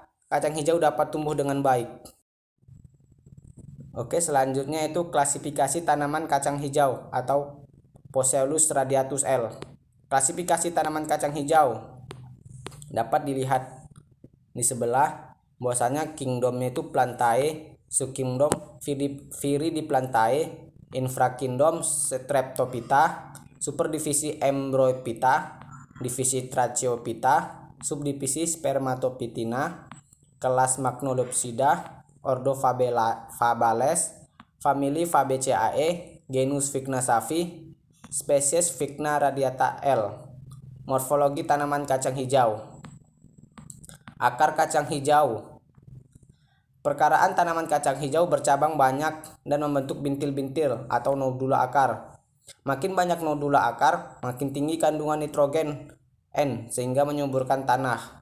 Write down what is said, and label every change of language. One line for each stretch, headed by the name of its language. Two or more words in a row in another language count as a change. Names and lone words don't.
Indonesian: Kacang hijau dapat tumbuh dengan baik. Oke, selanjutnya itu klasifikasi tanaman kacang hijau atau Phoceolus radiatus L. Klasifikasi tanaman kacang hijau dapat dilihat di sebelah, bahwasanya kingdomnya itu Plantae, subkingdom Viridiplantae, infrakingdom Streptophyta, superdivisi Ambroiphyta, divisi Tracheophyta, subdivisi Spermatophytina, kelas Magnolopsida, ordo Fabales, famili Fabaceae, genus Vigna Savi, spesies Vigna radiata L. Morfologi tanaman kacang hijau. Akar kacang hijau. Perkaraan tanaman kacang hijau bercabang banyak dan membentuk bintil-bintil atau nodula akar. Makin banyak nodula akar, makin tinggi kandungan nitrogen N sehingga menyuburkan tanah.